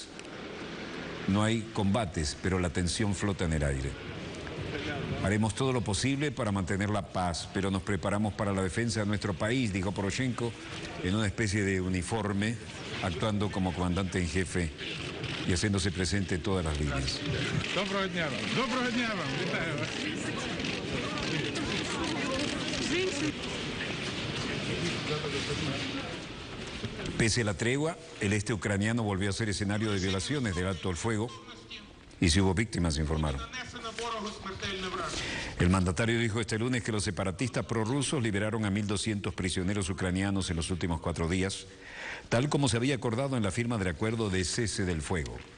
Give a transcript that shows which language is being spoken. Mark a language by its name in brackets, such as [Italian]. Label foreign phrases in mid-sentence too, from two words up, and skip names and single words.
[Spanish] No hay combates, pero la tensión flota en el aire. Haremos todo lo posible para mantener la paz, pero nos preparamos para la defensa de nuestro país, dijo Poroshenko, en una especie de uniforme, actuando como comandante en jefe y haciéndose presente en todas las líneas. [Ukrainian] Доброго дня вам. Доброго дня вам. Вітаю вас. [Spanish] Pese a la tregua, el este ucraniano volvió a ser escenario de violaciones del alto al fuego y si hubo víctimas, informaron. El mandatario dijo este lunes que los separatistas prorrusos liberaron a 1.200 prisioneros ucranianos en los últimos 4 días, tal como se había acordado en la firma del acuerdo de cese del fuego.